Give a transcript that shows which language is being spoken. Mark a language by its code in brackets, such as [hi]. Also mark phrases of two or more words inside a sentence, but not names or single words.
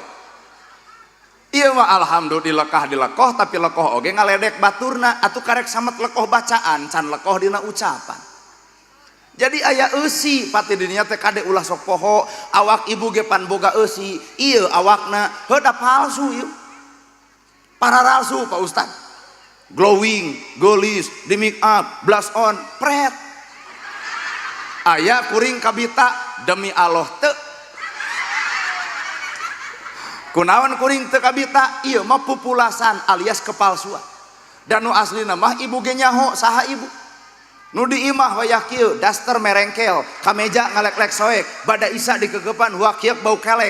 [su] Ieu mah alhamdulillah dilekoh tapi lekoh oge ngaledek baturna atuh karek samet lekoh bacaan can lekoh dina ucapan. Jadi aya eusi pati dinya teh kade ulah sok poho awak ibu ge pan boga eusi ieu awakna heuda palsu ieu. Pararalsu Pak Ustad. Glowing, golis, di [en] make up, blush on, [su] pret. Aya kuring kabita demi Allah teu. Kunaon kuring teu kabita ieu mah pupulasan alias kepalsuan. Dan nu aslina mah ibu ge nyaho saha ibu. Nu di imah wayah kieu daster merengkel, kameja ngalek-lek soek, bada isa dikegepan huakiek bau kelek.